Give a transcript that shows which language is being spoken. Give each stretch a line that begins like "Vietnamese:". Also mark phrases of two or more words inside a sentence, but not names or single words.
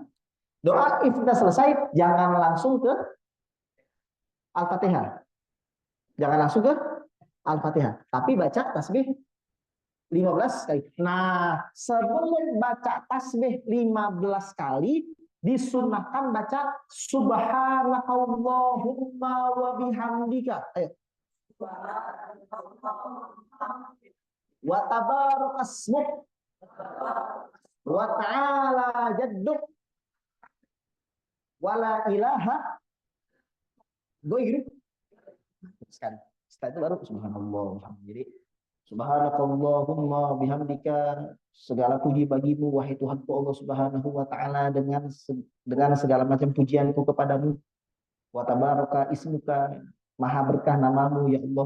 Indonesian: Doa iftitah selesai, jangan langsung ke Al-Fatihah. Jangan langsung ke Al-Fatihah, tapi baca tasbih 15 kali. Nah, sebelum baca tasbih 15 kali, disunnahkan baca
Arabic: سبحانك اللهم وبحمدك.
Indonesian: Ayo.
Arabic: وتبارك اسمك وتعالى جدك ولا إله غيرك.
Indonesian: Setelah itu baru subhanallah. Jadi
Arabic: سبحانك اللهم بحمدك,
Indonesian: segala puji bagimu wahai Tuhanku Allah
Arabic: سبحانه وتعالى,
Indonesian: dengan segala macam pujianku kepadamu.
Arabic: وتبارك اسمك,
Indonesian: maha berkah namamu
Arabic: يا الله.